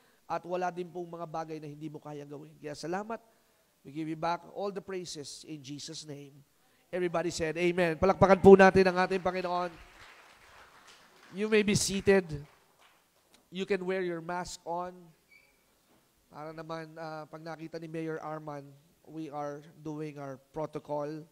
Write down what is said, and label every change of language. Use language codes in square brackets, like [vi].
[tl] At wala din pong mga bagay na hindi mo kayang gawin. Kaya salamat. [en] We give you back all the praises in Jesus' name. Everybody said, Amen. [tl] Palakpakan po natin ang ating Panginoon. [en] You may be seated. You can wear your mask on. [tl] Para naman, pag nakita ni Mayor Arman, [en] we are doing our protocol.